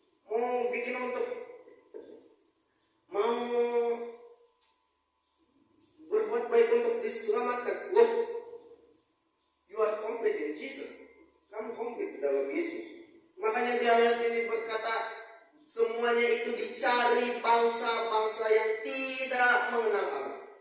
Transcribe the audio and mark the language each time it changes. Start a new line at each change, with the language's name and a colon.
Indonesian: Mau bikin untuk mau berbuat baik untuk diselamatkan.
English: Loh, you are complete in Jesus.
Indonesian: Kamu komplit di dalam Yesus. Makanya di ayat ini berkata, semuanya itu dicari bangsa-bangsa yang tidak mengenal Allah.